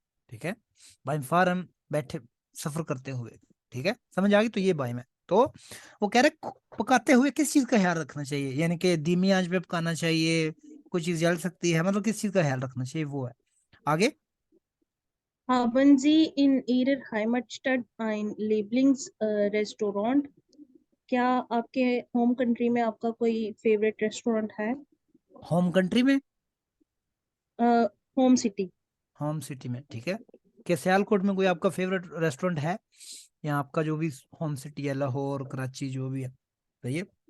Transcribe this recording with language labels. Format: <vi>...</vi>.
<hi>ठीक है,</hi> <de>बाइम फारन,</de> <hi>बैठे, सफर करते हुए। ठीक है, समझ आ गई। तो ये बाइम है। तो वो कह रहे पकाते हुए किस चीज का ख्याल रखना चाहिए, यानी कि धीमी आंच पे पकाना चाहिए, कोई चीज जल सकती है, मतलब किस चीज का ख्याल रखना चाहिए, वो है। आगे।</hi> <de>Haben Sie in Ihrer Heimatstadt ein Lieblingsrestaurant।</de> <hi>क्या आपके होम कंट्री में आपका कोई फेवरेट रेस्टोरेंट है। होम कंट्री में, होम सिटी। होम सिटी में। ठीक है, क्या सियालकोट में कोई आपका फेवरेट रेस्टोरेंट है, या आपका जो भी होम सिटी है, लाहौर, कराची, जो भी है। सही है।</hi>